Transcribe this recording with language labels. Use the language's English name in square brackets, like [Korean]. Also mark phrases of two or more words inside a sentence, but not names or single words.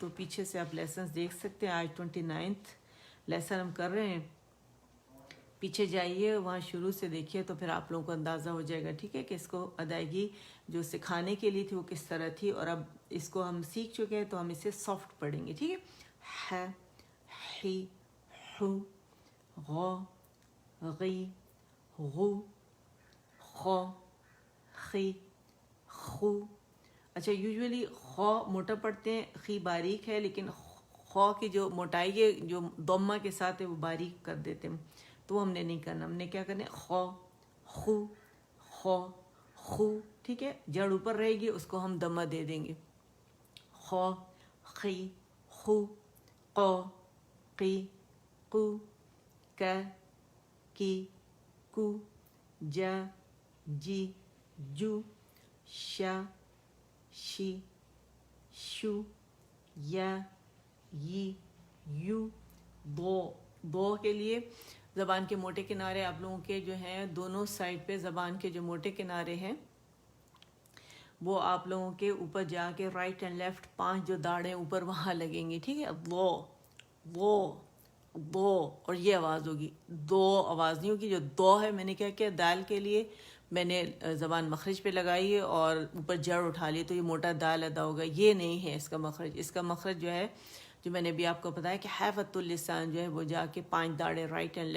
[Urdu] تو پیچھے سے آپ لیسنز دیکھ سکتے ہیں، آج 29 لیسن ہم کر رہے ہیں، پیچھے جائیے وہاں شروع سے دیکھیے تو پھر آپ لوگوں کو اندازہ ہو جائے گا، ٹھیک ہے، کہ اس کو ادائیگی جو سکھانے کے لیے تھی وہ کس طرح تھی، اور اب اس کو ہم سیکھ چکے ہیں تو ہم اسے سافٹ پڑھیں گے، ٹھیک ہے، ح حی حو، غ غی غو، خ خی خو۔ اچھا یوزولی خ موٹا پڑھتے ہیں، خی باریک ہے، لیکن خ کی جو موٹائی ہے جو ضمہ کے ساتھ ہے وہ باریک کر دیتے ہیں، تو وہ ہم نے نہیں کرنا، ہم نے کیا کرنا ہے، خ خو خ خو، ٹھیک ہے، جڑ اوپر رہے گی اس کو ہم ضمہ دے دیں گے، خ خی خو، ق قی قو، ک کی کو، ج جی جو، ش شی شو، ی ی یو، دو کے لیے زبان کے موٹے کنارے آپ لوگوں کے جو ہیں دونوں سائڈ پہ زبان کے جو موٹے کنارے ہیں وہ آپ لوگوں کے اوپر جا کے [English] right and left [Urdu] 5 جو داڑیں اوپر وہاں لگیں گی، ٹھیک ہے، وہ اور یہ آواز ہوگی، دو آواز نہیں ہوگی، جو دو ہے میں نے کیا کیا دال کے لیے میں نے زبان مخرج پہ لگائی ہے اور اوپر جڑ اٹھا لی تو یہ موٹا دال ادا ہوگا، یہ نہیں ہے اس کا مخرج، اس کا مخرج جو ہے جو میں نے بھی آپ کو بتایا کہ [Arabic] حیفت اللسان [Urdu] جو ہے وہ جا کے 5 داڑیں [English] right and